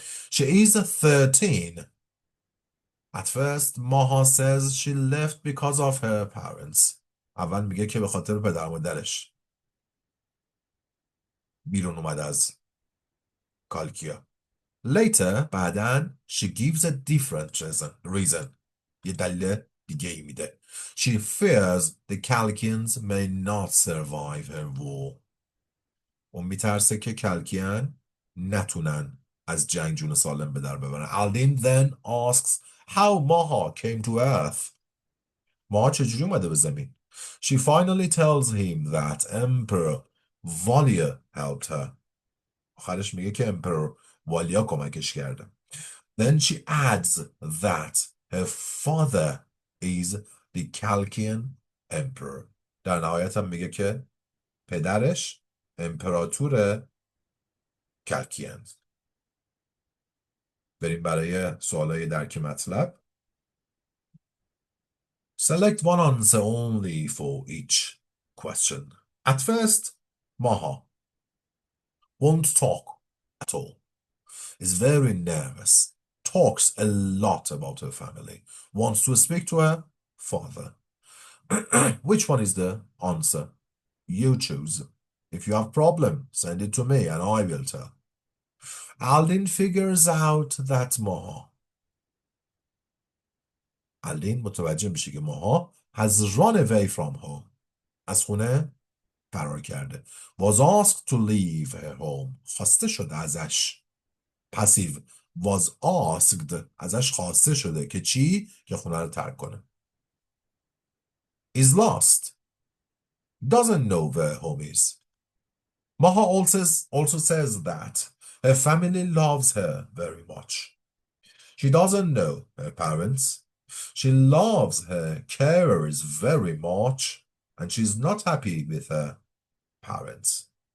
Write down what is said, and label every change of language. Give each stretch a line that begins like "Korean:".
English: She is 13. At first, Maha says she left because of her parents.
Persian: اول میگه که به خاطر پدر مادرش بیرون اومده از کالکیا.
English: Later, بعداً, she gives a different reason.
Persian: یه دلیل دیگه ای میده.
English: She fears the Chalkians may not survive her war.
Persian: اون میترسه که کلکیان نتونن از جنگ جون سالم به در ببرن.
English: Aldin then asks how Maha came to earth.
Persian: ماها چجوری اومده به زمین؟
English: She finally tells him that Emperor Valia helped her.
Persian: آخرش میگه که Emperor والیا کمکش کرده.
English: Then she adds that her father is the Chalkian Emperor.
Persian: در نهایت هم میگه که پدرش امپراتور کلکیان. بریم برای سوالای درک مطلب.
English: Select one answer only for each question. At first, Maha won't talk at all. Is very nervous. Talks a lot about her family. Wants to speak to her father. Which one is the answer? You choose. If you have problem, send it to me and I will tell. Aldin figures out that Maha. Aldin
Persian: متوجه میشه که ماها
English: has run away from home.
Persian: از خونه فرار کرده.
English: Was asked to leave her home.
Persian: خواسته شده ازش.
English: Passive. Was asked.
Persian: ازش خواسته شده که چی؟ که خونه رو ترک کنه.
English: Is lost. Doesn't know where home is. Maha also says that her family loves her very much. She doesn't know her parents. She loves her carers very much, and she's not happy with her parents.